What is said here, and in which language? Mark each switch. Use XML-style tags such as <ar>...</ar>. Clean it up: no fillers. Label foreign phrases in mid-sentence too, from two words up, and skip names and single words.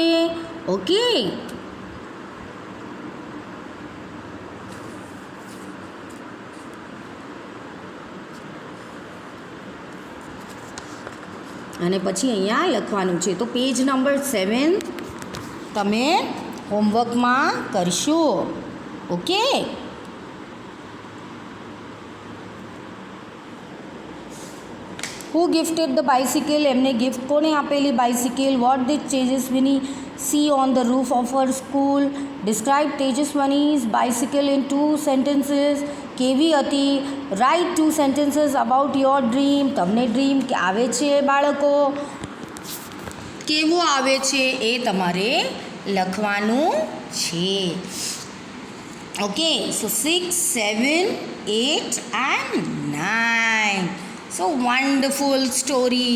<gu>ઓકે, અને પછી અહીંયા લખવાનું છે. તો પેજ નંબર 7 તમે હોમવર્કમાં કરશો. ઓકે,</gu> <en>Who gifted the bicycle?</en> <gu>એમને ગિફ્ટ કોને આપેલી બાઇસિકલ?</gu> <en>What did Tejaswini see on the roof of her school? Describe Tejaswini's bicycle in 2 sentences.</en> <gu>કેવી હતી?</gu> <en>Write 2 sentences about your dream.</en> <gu>તમને ડ્રીમ આવે છે બાળકો? કેવો આવે છે એ તમારે લખવાનું છે.</gu> <en>okay, so 6, 7, 8 and 9. so wonderful story.</en>